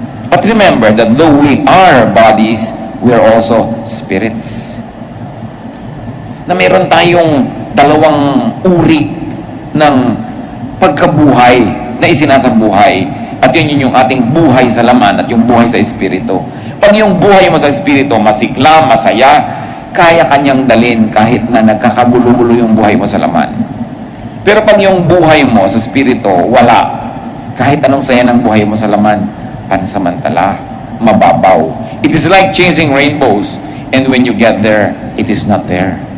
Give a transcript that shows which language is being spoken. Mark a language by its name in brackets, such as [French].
[English] But remember that though we are bodies, we are also spirits. [Filipino] Na meron tayong dalawang uri ng pagkabuhay na isinasabuhay. At yun yung ating buhay sa laman at yung buhay sa espiritu. Pag yung buhay mo sa espiritu, masikla, masaya, kaya kanyang dalin kahit na nagkakagulo-gulo yung buhay mo sa laman. Pero pag yung buhay mo sa espiritu, wala. Kahit anong saya ng buhay mo sa laman, pansamantala, mababaw. [English] It is like chasing rainbows, and when you get there, it is not there.